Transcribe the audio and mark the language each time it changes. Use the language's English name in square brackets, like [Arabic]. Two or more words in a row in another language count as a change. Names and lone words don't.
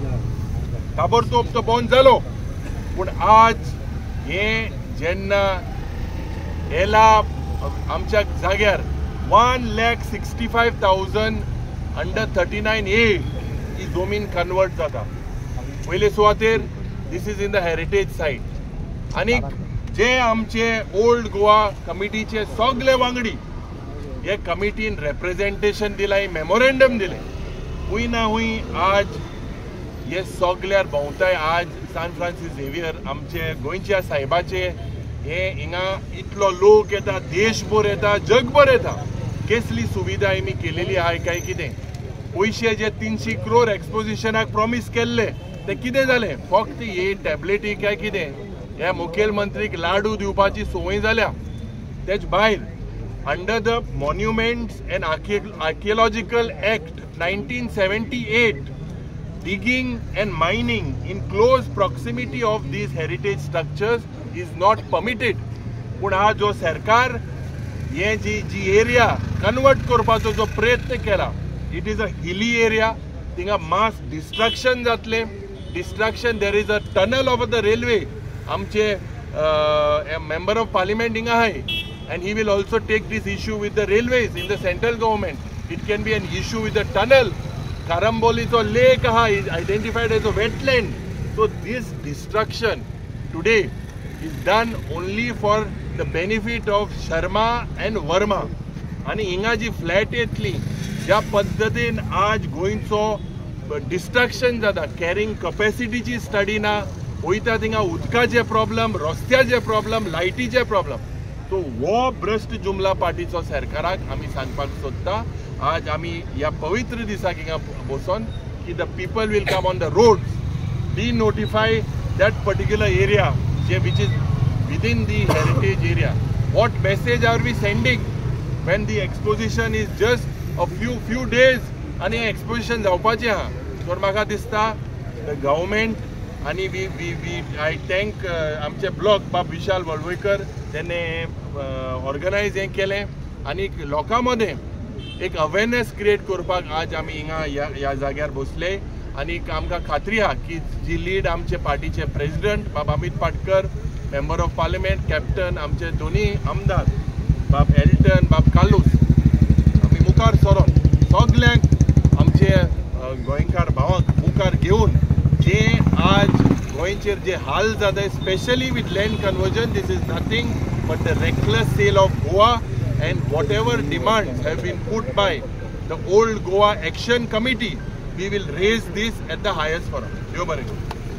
[Konkani] ताबडतोब तो बंद जालो. पूण आज हे जेन्ना येला आमच्या जाग्यार 1,65,000 अंडर 39A ही जमीन कन्वर्ट जाता. पयले सुवातेर [English] this is in the heritage site. [Konkani] आनी जे आमचे ओल्ड गोवा कमिटीचे सगळे वांगडी हे कमिटीन रिप्रेझेंटेशन दिलाय, मेमोरेंडम दिले. हुंय ना हुंय आज हे सगळ्यार भोंवताय आज सान फ्रांसीस झेवियर आमचे गोंयच्या साहेबाचे हे हिंगा इतलो लोक येता, देशभर येता, जगभर येता. कसली सुविधा आमी केलेली आहाय काय कितें. पयशे जे 300 crore एक्सपोजिशनाक प्रॉमिस केल्ले ते कितें जालें. फक्त हे टॅबलेटी काय कितें ह्या मुखेलमंत्रीक लाडू दिवपाची संवय जाल्या. तेच भायर [English] under the Monuments and Archaeological Act 1978 digging and mining in close proximity of these heritage structures is not permitted. [Konkani] पण हा जो सरकार हे जी एरिया कन्वर्ट करपाचो जो प्रयत्न केला, [English] it is a hilly area. थिंगा mass destruction जातले. destruction there is a tunnel of the railway. आमचे Member of Parliament [Konkani] हिंगा आहाय [English] and he will also take this issue with the railways in the central government. It can be an issue with the tunnel. Karambolicho lake is identified as a wetland. So this destruction today is done only for the benefit of Sharma and Verma. [Konkani] आणि हिंगा जी फ्लॅट येतली ज्या पद्धतीन आज गोंयचो डिस्ट्रक्शन जाता, [English] carrying capacityची [Konkani] स्टडी ना, वयता थिंगा उदकाचे प्रॉब्लेम, रस्त्याचे प्रॉब्लेम, लायटीचे प्रॉब्लेम. तो वो भ्रष्ट जुमला पार्टीचो सरकाराक आमी सांगपाक सोदता. आज आमी ह्या पवित्र दिसाक हिंगा बसून की [English] the people will come on the roads, de-notify that particular area जे which is within the heritage area. what message are we sending when the exposition is just a few days [Konkani] आणि एक्सपोजिशन जावपाचें आहा. तर म्हाका दिसता [English] the government [Konkani] आणि [English] I thank [Konkani] आमचे ब्लॉक बाब विशाल वळवयकर तेणे ऑर्गनायज हें केलें आनी लोकां मदें एक [English] awareness create [Konkani] करपाक आज आमी हिंगा ह्या जाग्यार बसले. आनी आमकां खात्री आहा की जी लीड आमचे पार्टीचे प्रेसिडेंट बाब अमित पाटकर, [English] Member of Parliament [Konkani] कॅप्टन, आमचे दोन्ही आमदार बाब एल्टन, बाब कालूस, आमी मुखार सरोन सगल्यांक आमचे गोंयकार भावांक मुखार घेवन जे आज गोंयचेर जे हाल जाता [English] specially with land conversion, this is nothing but the reckless sale of Goa and whatever demands have been put by the old Goa Action Committee, we will raise this at the highest forum.